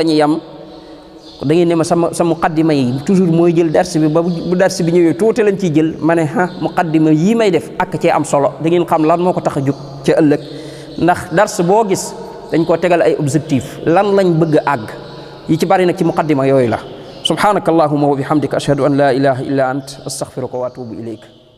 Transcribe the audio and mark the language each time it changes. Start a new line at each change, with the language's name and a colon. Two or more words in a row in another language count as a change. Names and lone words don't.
Wolof: ñuy yem da ngeen ne ma sa muqaddima yi toujours mooy jël dars bi ba bu dars bi ñëwee tuuti lañ ciy jël ma ne muqaddima yii may def ak cee am solo da ngeen xam lan moo ko tax a jóg ca ëllëg ndax dars boo gis dañ koo tegal ay objectif lan lañ bëgg a àgg yi ci bari nag ci muqaddima yooyu la
Arabic: سبحانك اللهم وبحمدك أشهد أن لا إله إلا أنت أستغفرك وأتوب إليك